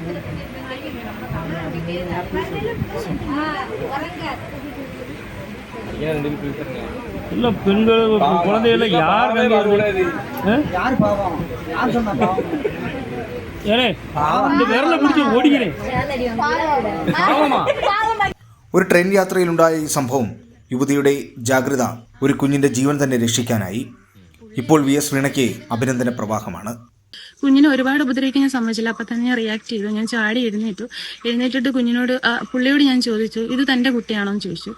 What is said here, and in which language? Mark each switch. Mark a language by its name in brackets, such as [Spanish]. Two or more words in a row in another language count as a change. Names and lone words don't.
[Tamil] இல்லை பெண்கள் குழந்தைகள யார் ஏனே இந்த விரல பிடிச்சி ஓடிக்கிறேன். [Malayalam] ഒരു ട്രെയിൻ യാത്രയിലുണ്ടായ ഈ സംഭവം യുവതിയുടെ ജാഗ്രത ഒരു കുഞ്ഞിൻ്റെ ജീവൻ തന്നെ രക്ഷിക്കാനായി. ഇപ്പോൾ VS വീണയ്ക്ക് അഭിനന്ദന പ്രവാഹമാണ്. കുഞ്ഞിനെ ഒരുപാട് ഉപദ്രവിക്കാൻ ഞാൻ സമ്മതിച്ചില്ല. അപ്പം തന്നെ ഞാൻ റിയാക്ട് ചെയ്തു. ഞാൻ ചാടി എഴുന്നേറ്റിട്ട് കുഞ്ഞിനോട് പുള്ളിയോട് ഞാൻ ചോദിച്ചു ഇത് തൻ്റെ കുട്ടിയാണോ എന്ന് ചോദിച്ചു.